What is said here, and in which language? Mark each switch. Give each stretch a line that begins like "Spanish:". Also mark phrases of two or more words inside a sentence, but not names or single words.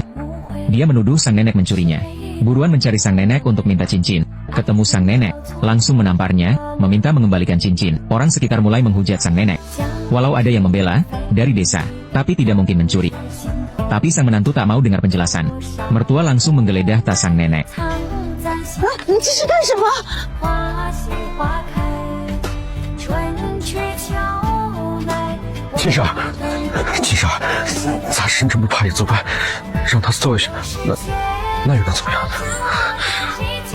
Indonesian: Dia menuduh sang nenek mencurinya. Buruan mencari sang nenek untuk minta cincin. Ketemu sang nenek, langsung menamparnya, meminta mengembalikan cincin. Orang sekitar mulai menghujat sang nenek. Walau ada yang membela, dari desa, tapi tidak mungkin mencuri. Tapi sang menantu tak mau dengar penjelasan. Mertua langsung menggeledah tas sang nenek.
Chinese: 金婶儿，咱身这么怕也作怪，让他搜一下，那又能怎么样呢？